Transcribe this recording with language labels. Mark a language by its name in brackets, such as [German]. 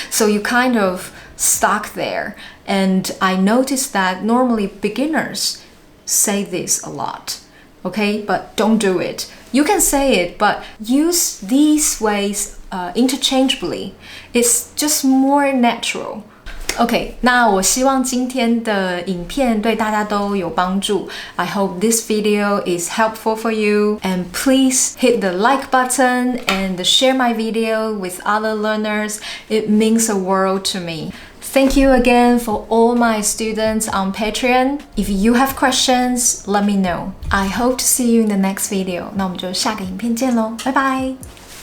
[English] So you kind of stuck there. And I noticed that normally beginners say this a lot. Okay, but don't do it. You can say it, but use these ways interchangeably. It's just more natural. [Chinese] OK， 那我希望今天的影片对大家都有帮助。 [English] I hope this video is helpful for you. And please hit the like button and share my video with other learners. It means a world to me. Thank you again for all my students on Patreon. If you have questions, let me know. I hope to see you in the next video. [Chinese] 那我们就下个影片见咯，拜拜。